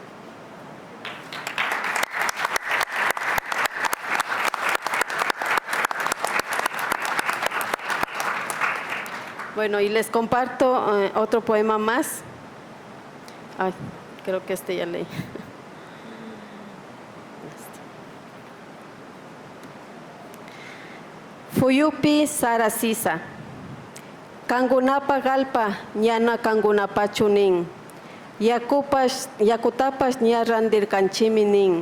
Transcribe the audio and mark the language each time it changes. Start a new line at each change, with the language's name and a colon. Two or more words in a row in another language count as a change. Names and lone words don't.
Spanish: Bueno, y les comparto otro poema más. Ay, creo que este ya leí.
Quechua: Fuyupi sarasisa. Kangunapa galpa ñana kangunapachu nin. Yakutapash ña randirkanchimi nin.